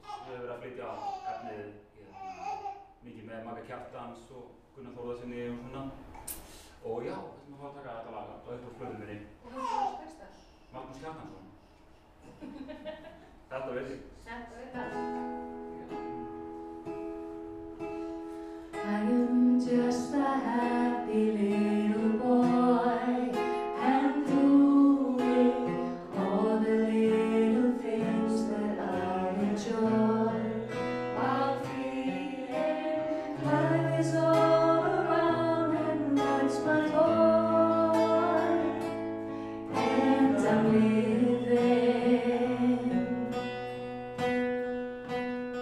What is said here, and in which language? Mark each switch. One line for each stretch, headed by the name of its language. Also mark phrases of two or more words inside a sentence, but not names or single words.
Icelandic: Við hefum verið að flytja efnið mikið með Magga Kjartans og Gunnar Þórðarsinni og svona. Og já, þessum að fá að taka þetta lag á uppáhaldsplötunni minni. Og þú veist texta? Magnús Kjartansson. Þetta veit ég. Þetta veit það.
English: I am just a happy little boy and doing all the little things that I enjoy while feeling life is all around and that's my toy and I'm living